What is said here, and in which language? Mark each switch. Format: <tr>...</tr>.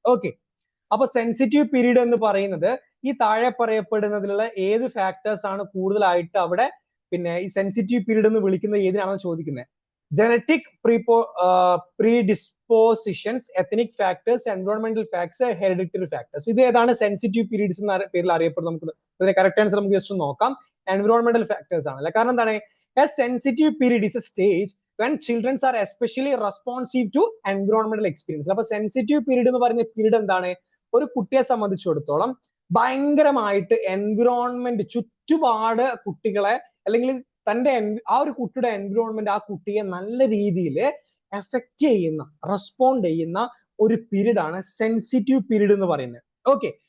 <ml>Okay, അപ്പൊ sensitive period എന്ന് പറയുന്നത് ഈ താഴെ പറയപ്പെടുന്നതിലുള്ള ഏത് ഫാക്ടേഴ്സ് ആണ് കൂടുതലായിട്ട് അവിടെ പിന്നെ ഈ സെൻസിറ്റീവ് പീരീഡ് എന്ന് വിളിക്കുന്നത് ഏതിനാണെന്ന് ചോദിക്കുന്നത്? Genetic പ്രീഡിസ്പോസിഷൻസ്, ethnic factors, എൻവയോൺമെന്റൽ factors, hereditary factors. ഇത് ഏതാണ് സെൻസിറ്റീവ് പീരീഡ്സ് എന്ന പേരിൽ അറിയപ്പെടുന്നത്? നമുക്ക് ഇതിന്റെ കറക്റ്റ് ആൻസർ നമുക്ക് ജസ്റ്റ് നോക്കാം. എൻവയോൺമെന്റൽ ഫാക്ടേഴ്സ് ആണല്ലേ. കാരണം എന്താണ്?</ml> <en>A sensitive period is a stage when children are especially responsive to environmental experience.</en> <ml>അപ്പൊ സെൻസിറ്റീവ് പീരീഡ് എന്ന് പറയുന്ന പീരീഡ് എന്താണ്? ഒരു കുട്ടിയെ സംബന്ധിച്ചിടത്തോളം ഭയങ്കരമായിട്ട് എൻവിറോൺമെന്റ്, ചുറ്റുപാട് കുട്ടികളെ അല്ലെങ്കിൽ തന്റെ ആ ഒരു കുട്ടിയുടെ എൻവിറോൺമെന്റ് ആ കുട്ടിയെ നല്ല രീതിയിൽ എഫക്ട് ചെയ്യുന്ന, റെസ്പോണ്ട് ചെയ്യുന്ന ഒരു പീരീഡ് ആണ് സെൻസിറ്റീവ് പീരീഡ് എന്ന് പറയുന്നത്. ഓക്കെ.</ml>